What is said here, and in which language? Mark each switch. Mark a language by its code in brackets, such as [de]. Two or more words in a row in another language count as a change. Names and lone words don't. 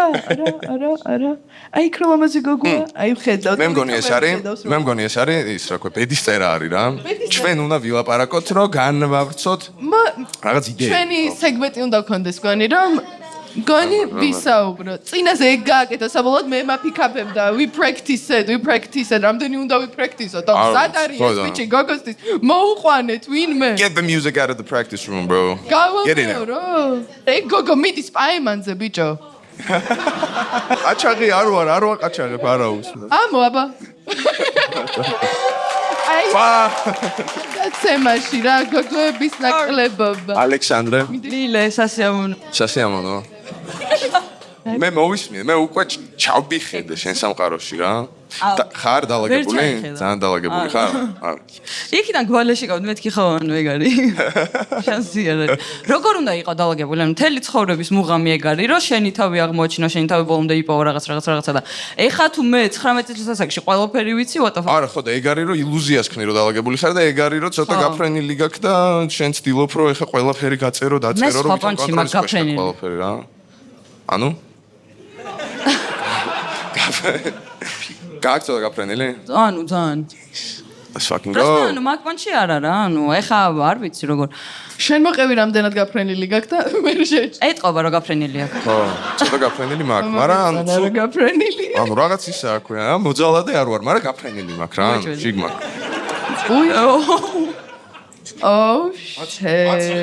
[ka] აი ქრომამაზი გოგოა, აი ხედავთ. მე მგონი ეს არის ის რა ქვია, ბედის წერა არის რა. ჩვენ უნდა ვილაპარაკოთ, რომ განვავრცოთ რაღაც იდეები. ჩვენი სეგმენტი უნდა გქონდეს, გონი რომ გონი ვისაუბრო. წინაზე ეგ გააკეთა, საბოლოოდ მე მაფიქაფებ და [en] we practiced. [ka] რამდენი უნდა ვიფრაქტისოთ? სად არის ეს ბიჭი გოგოსთვის? მოუყვანეთ ვინმე. [en] Get the music out of the practice room, bro. Get in [ka] გავაკეთე რა. ეგ გოგო მიდის პაემანზე ბიჭო. ყაჩაღი არ ვაყაჩაღებ არაუს. ამო აბა. აი დაცემაში რა გოგოების ნაკლებობა. ალექსანდრე. ლილე სასიამოვნო. მე მოვისმინე, მე უკვე ჩავბიხედე შენ სამყაროში რა. ხარ დალაგებული? ძალიან დალაგებული ხარ? იქიდან გვალეში გავდი, მეთქი ხო ანუ ეგ არის. შანსი არა. როგორ უნდა იყო დალაგებული? ანუ მთელი ცხოვრების მუღამი ეგ არის, რომ შენი თავი აღმოაჩინო, შენი თავი ბოლომდე იპოვო რაღაცა და ეხა თუ მე 19 წლის ასაკში ყველაფერი ვიცი, [en] what the fuck? [ka] არა, ხო და ეგ არის, რომ ილუზიას ქნი, რომ დალაგებული ხარ და ეგ არის, რომ ცოტა გაფრენილი გაქვს და შენ ცდილობ, რომ ეხა ყველაფერი გაწერო, დაწერო, რომ ყველაფერი რა. ანუ? გაქვს ცოტა გაფრენილი? ანუ ძალიან. [en] Let's fucking go. [ka] ანუ მაგპანჩი არა რა, ანუ ეხა არ ვიცი როგორ. შენ მოყევი რამდენად გაფრენილი გაქვს და მე შეჭ. ეტყობა რომ გაფრენილი აქვს. ხო, ცოტა გაფრენილი მაქვს, მაგრამ არა გაფრენილი. ანუ რაღაც ისა აქვე, მოძალადე არ ვარ, მაგრამ გაფრენილი მაქვს რა, შიგმა. უი. [en] Oh shit.